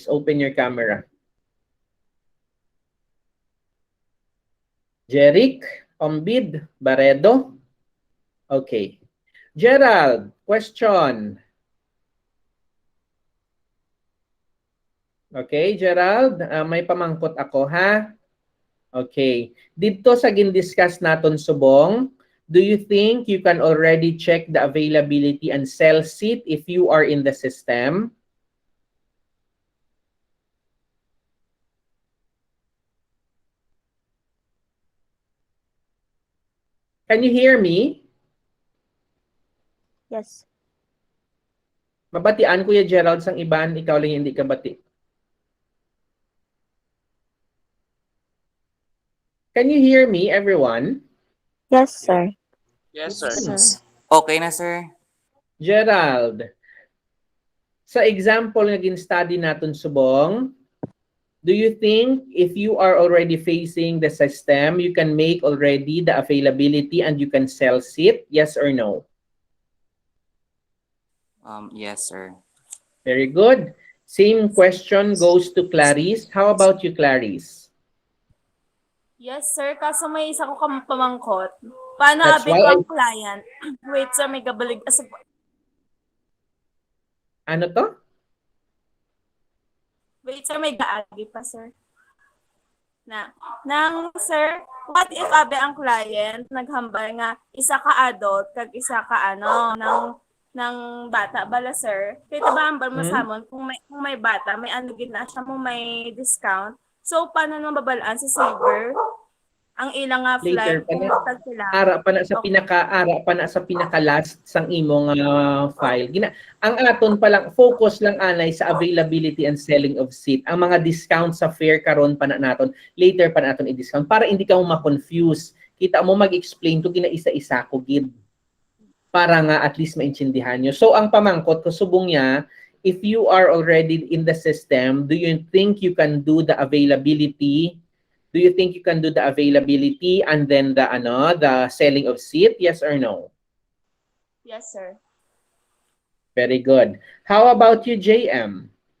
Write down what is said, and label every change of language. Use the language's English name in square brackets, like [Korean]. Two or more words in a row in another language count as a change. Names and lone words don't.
[English] Open your camera. Jeric, Ombid, Baredo. Okay. Gerald, question. [Hiligaynon] Okay, Gerald, may pamangkot ako, ha? Okay. Dito sa gin-discuss naton subong, [English] do you think you can already check the availability and sell seat if you are in the system? Can you hear me? Yes. [Hiligaynon] Mabatian, Kuya Gerald, sang iban, ikaw lang hindi ka bati. [English] Can you hear me, everyone? Yes, sir. Yes, sir. [Hiligaynon] Okay na, sir. Gerald, sa example nga gin-study natin subong, [English] do you think if you are already facing the system, you can make already the availability and you can sell seat? Yes or no? Yes, sir. Very good. Same question goes to Clarice. How about you, Clarice? Yes, sir. [Hiligaynon] Kaso may isa ko pamangkot. Paano [English] That's [Hiligaynon] abi [English] why [Hiligaynon] ko ang client? [English] Wait, sir. [Hiligaynon] May gabalig. Ano to? [English] Wait, [Hiligaynon] sir. May gaagi pa, sir. Sir, [English] what if [Hiligaynon] abi ang client naghambal nga isa ka adult kag isa ka ng bata bala, sir? Kaya ba ambal mo sa amon kung may bata, may ano gid na siya mo may discount. So paano nang babalaan sa Saber? ang ilang nga [English] Later flight [Hiligaynon] pa na. kung sila. Ara pa na sa pinaka last sang imong file. Ang aton pa lang focus lang anay sa [English] availability and selling of seat. [Hiligaynon] Ang mga discount sa fare karon pa na naton, later pa naton i-discount para hindi ka mo ma-confuse. Kita mo mag-explain to ginaisa-isa ko gid. Para nga at least maintindihan nyo. So ang pamangkot ko subong niya, [English] if you are already in the system, do you think you can do the availability? Do you think you can do the availability and then the selling of seat? Yes or no? Yes, sir. Very good. How about you, JM?